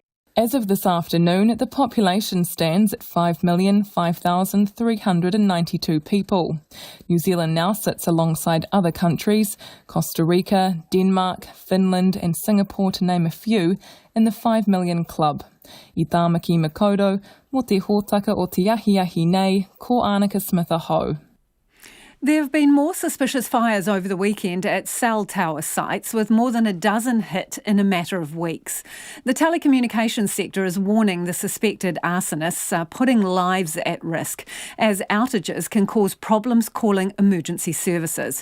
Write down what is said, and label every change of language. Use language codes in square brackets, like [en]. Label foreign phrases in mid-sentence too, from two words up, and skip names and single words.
[en] As of this afternoon, the population stands at 5,05,392 people. New Zealand now sits alongside other countries, Costa Rica, Denmark, Finland and Singapore to name a few, in the 5 million club. [mi] I tāmaki makoto, mo te hōtaka o te ahi nei, ko Annika Smith aho. [en] There have been more suspicious fires over the weekend at cell tower sites, with more than a dozen hit in a matter of weeks. The telecommunications sector is warning the suspected arsonists are putting lives at risk, as outages can cause problems calling emergency services.